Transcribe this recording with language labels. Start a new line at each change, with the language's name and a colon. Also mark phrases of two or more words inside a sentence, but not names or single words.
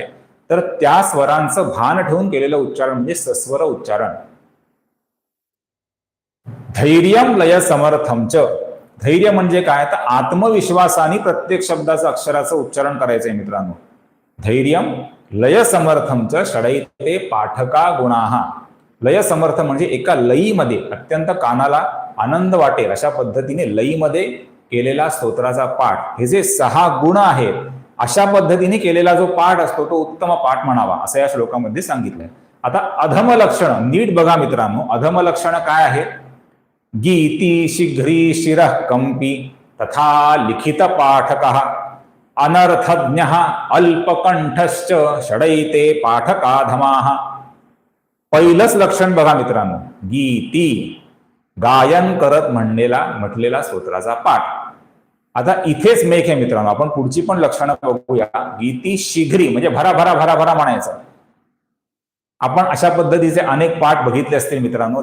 Marathi: तर त्या स्वरांचं भान ठेवून केलेलं उच्चारण म्हणजे सस्वर उच्चारण.
Sanskrit: धैर्यम लय समर्थमच.
Marathi: धैर्य म्हणजे काय, तर आत्मविश्वासाने प्रत्येक शब्दाचं अक्षराचं उच्चारण करायचंय मित्रांनो.
Sanskrit: धैर्यम लय समर्थमच षडैते पाठका गुणाः.
Marathi: लय समर्थ म्हणजे एका लयीमध्ये अत्यंत कानाला आनंद वाटेल अशा पद्धतीने लयीमध्ये केलेला स्तोत्राचा पाठ, हे जे 6 गुण आहेत अशा पद्धतीने केलेला जो पाठ असतो तो उत्तम पाठ म्हणावा असं या श्लोकामध्ये सांगितलंय. आता अधम लक्षण नीट बघा मित्रांनो. अधम लक्षण काय आहे?
Sanskrit: गीती शीघ्री शिरः कंपी तथा लिखित पाठकः अनर्थज्ञ अल्पकंठश्च षडैते पाठकाधमाः.
Marathi: पहिलंच लक्षण बघा मित्रांनो, गीती गायन करत म्हटलेला स्तोत्राचा पाठ. आता इथेच मेघ आहे मित्रांनो. आपण पुढची पण लक्षणं बघूया. गीती शीघ्री म्हणजे भराभरा भराभरा म्हणायचं. आपण अशा पद्धतीचे अनेक पाठ बघितले असतील मित्रांनो.